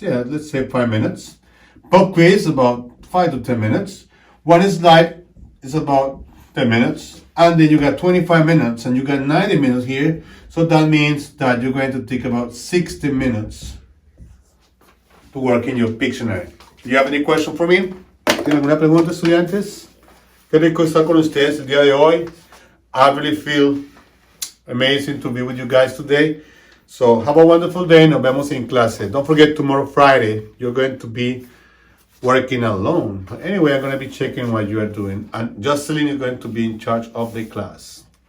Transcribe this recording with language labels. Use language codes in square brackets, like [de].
[en] Yeah, let's say 5 minutes. Pop quiz about 5 to 10 minutes. One slide is about 10 minutes. And then you got 25 minutes and you got 90 minutes here. So that means that you're going to take about 60 minutes to work in your Pictionary. Do you have any question for me? [es] ¿Tienen alguna pregunta, estudiantes? Qué rico estar con ustedes el día de hoy. [en] I really feel amazing to be with you guys today. So have a wonderful day. [es] Nos vemos en clase. [en] Don't forget tomorrow, Friday, you're going to be working alone. But anyway, I'm going to be checking what you are doing. And Jocelyn is going to be in charge of the class.